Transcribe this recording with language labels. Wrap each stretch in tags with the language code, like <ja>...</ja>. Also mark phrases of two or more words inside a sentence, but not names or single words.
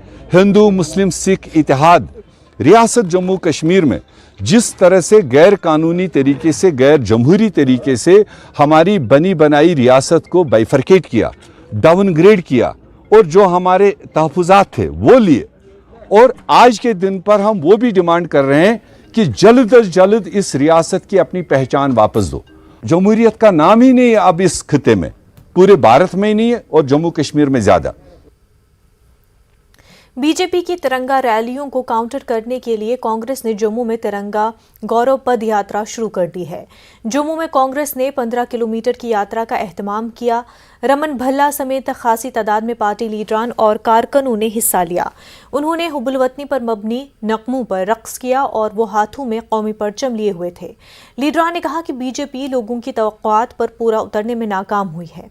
<ur>ہندو مسلم سکھ اتحاد ریاست جموں کشمیر میں جس طرح سے غیر قانونی طریقے سے، غیر جمہوری طریقے سے ہماری بنی بنائی ریاست کو بائیفرکیٹ کیا، ڈاؤن گریڈ کیا اور جو ہمارے تحفظات تھے وہ لیے، اور آج کے دن پر ہم وہ بھی ڈیمانڈ کر رہے ہیں کہ جلد از جلد اس ریاست کی اپنی پہچان واپس دو۔ جمہوریت کا نام ہی نہیں ہے اب اس خطے میں، پورے بھارت میں ہی نہیں ہے اور جموں کشمیر میں زیادہ۔ بی جے پی کی ترنگا ریلیوں کو کاؤنٹر کرنے کے لیے کانگریس نے جموں میں ترنگا گورو پد یاترا شروع کر دی ہے۔ جموں میں کانگریس نے 15 کلومیٹر کی یاترا کا اہتمام کیا۔ رمن بھلا سمیت خاصی تعداد میں پارٹی لیڈران اور کارکنوں نے حصہ لیا۔ انہوں نے حب الوطنی پر مبنی نغموں پر رقص کیا اور وہ ہاتھوں میں قومی پرچم لیے ہوئے تھے۔ لیڈران نے کہا کہ بی جے پی لوگوں کی توقعات پر پورا اترنے میں ناکام ہوئی ہے۔</ur>